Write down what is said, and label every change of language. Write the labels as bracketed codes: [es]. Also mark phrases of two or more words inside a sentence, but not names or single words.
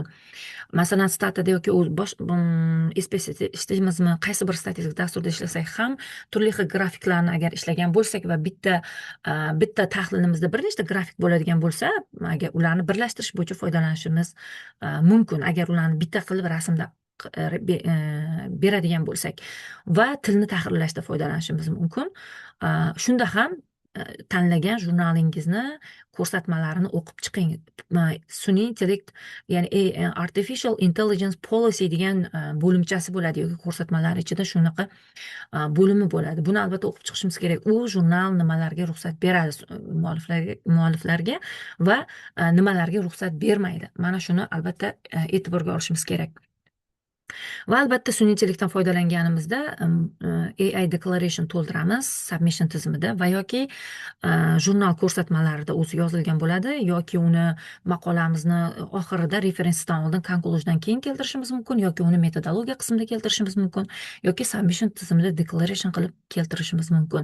[uz] Masalan, statada yoki SPSS ishlaymizmi, qaysi bir statistik dasturda ishlasak ham turli xil grafiklarni agar ishlagan bo'lsak va bitta tahlilimizda bir nechta grafik bo'ladigan bo'lsa, agar ularni birlashtirish bo'yicha foydalanishimiz mumkin. Agar ularni bitta qilib rasmda beradigan bo'lsak va tilni tahrirlashda foydalanishimiz mumkin. Shunda ham tanlagan jurnalingizni ko'rsatmalarini o'qib chiqing. Sun'iy intellekt, ya'ni [en] artificial intelligence policy [uz] degan bo'limchasi bo'ladi yoki ko'rsatmalar ichida shunaqa bo'limi bo'ladi. Buni albatta o'qib chiqishimiz kerak. U jurnal nimalarga ruxsat beradi mualliflarga va nimalarga ruxsat bermaydi. Mana shuni albatta e'tiborga olishimiz kerak. Va albatta sun'iy intellektdan foydalanganimizda [en] AI declaration [uz] to'ldiramiz submission tizimida va yoki jurnal ko'rsatmalarida o'zi yozilgan bo'ladi yoki uni maqolamizni oxirida referensdan oldin conclusiondan keyin keltirishimiz mumkin yoki uni metodologiya qismida keltirishimiz mumkin yoki submission tizimida declaration qilib keltirishimiz mumkin.